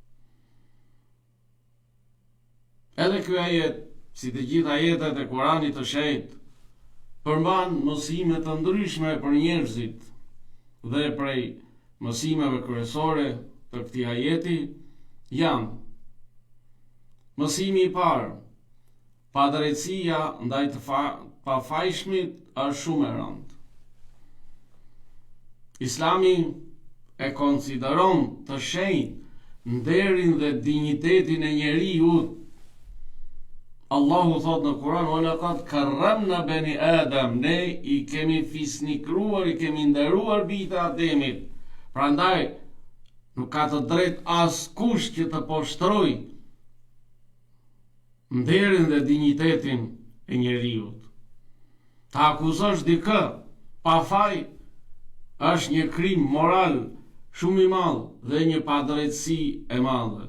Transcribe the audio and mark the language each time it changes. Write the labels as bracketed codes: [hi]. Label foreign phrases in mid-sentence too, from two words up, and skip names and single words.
[sq] Edhe ky ajet, si të gjitha ajetet e Kuranit të shenjtë, përmban mësime të ndryshme për njerëzit, dhe prej mësimeve kryesore të këtij ajeti janë: mësimi i parë, padrejtësia ndaj të pafajshmit është shumë e rëndë. Islami e konsideron të shenjtë nderin dhe dinjitetin e njeriut. Allahu thot në Kur'an: [ar] "ولقد كرمنا بني آدم", [sq] ne i kemi fisnikruar, i kemi nderuar bijtë e Ademit. Prandaj nuk ka të drejtë askush që të poshtrojë nderin dhe dinjitetin e njeriut. Ta akuzosh dikë pa faj është një krim moral shumë i madh dhe një padrejtësi e madhe.